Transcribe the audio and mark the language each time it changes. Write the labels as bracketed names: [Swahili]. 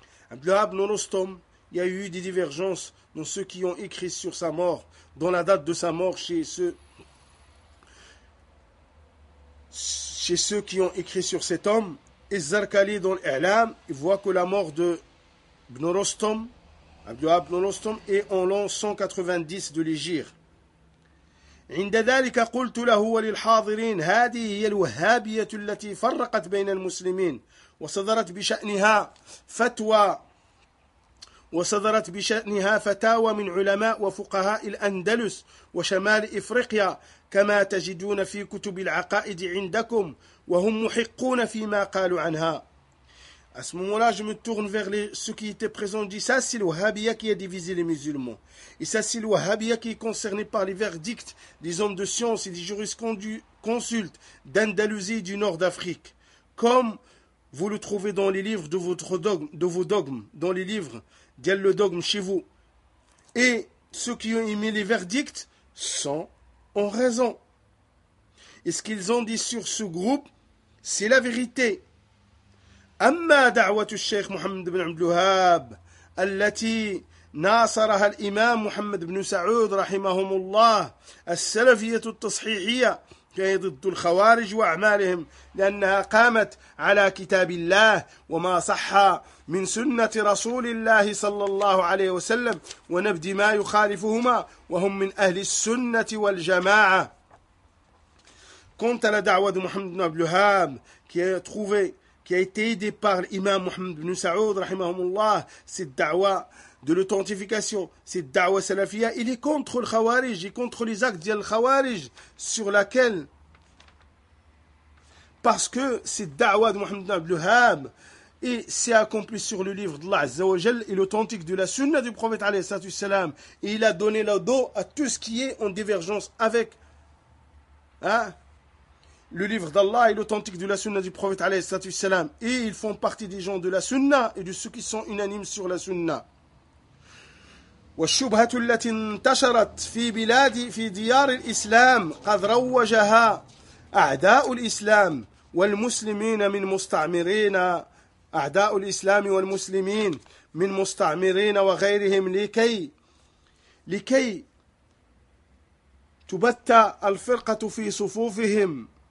[French] Abd al-Wahhab ibn Rustam, il y a eu des divergences dans ceux qui ont écrit sur sa mort, dans la date de sa mort chez ceux qui ont écrit sur cet homme. Et Zarkali dans l'Ilam, il voit que la mort de Ibn Rostam, Abdullah Ibn Rostam, est en l'an 190 de l'Hégire. [Arabic] عند ذلك قلت له وللحاضرين هذه هي الوهابية التي فرقت بين المسلمين وصدرت بشأنها فتوى وصدرت بشأنها فتاوى من علماء وفقهاء الأندلس وشمال إفريقيا كما تجدون في كتب العقائد عندكم وهم محقون فيما قالوا عنها. [French] À ce moment-là, je me tourne vers ceux qui étaient présents. Je dis, ça, c'est le Wahhabia qui a divisé les musulmans. Et ça, c'est le Wahhabia qui est concerné par les verdicts des hommes de science et des jurisconsultes d'Andalousie et du nord d'Afrique. Comme vous le trouvez dans les livres de vos dogmes, dans les livres d'Yel le dogme chez vous. Et ceux qui ont émis les verdicts sont en raison. Et ce qu'ils ont dit sur ce groupe, c'est la vérité. [Arabic] أما دعوة الشيخ محمد بن عبد الوهاب التي ناصرها الإمام محمد بن سعود رحمهم الله السلفية التصحيحية فهي ضد الخوارج وأعمالهم لأنها قامت على كتاب الله وما صح من سنة رسول الله صلى الله عليه وسلم ونبذ ما يخالفهما وهم من أهل السنة والجماعة. كنت لدعوة محمد بن عبد الوهاب [French] qui a été aidé par l'imam Mohammed ibn Saoud, rahimahumullah, cette da'wa de l'authentification, cette da'wa salafia, il est contre le khawarij, il est contre les actes d'Yal Khawarij, sur laquelle, parce que cette da'wa de Mohammed ibn Abd al-Wahhab, et s'est accompli sur le livre d'Allah Azza wa Jal, et l'authentique de la sunna du prophète, alayhi salatu salam, et il a donné le dos à tout ce qui est en divergence avec, le livre d'Allah est l'authentique de la sunna du prophète alayhi salatu salam. Et ils font partie des gens de la sunna et de ceux qui sont unanimes sur la sunna. [Arabic] والشبهة التي انتشرت في بلادي في ديار الإسلام قد روجها أعداء الإسلام والمسلمين من مستعمرين أعداء الإسلام والمسلمين من مستعمرين وغيرهم لكي تبت الفرقة في صفوفهم.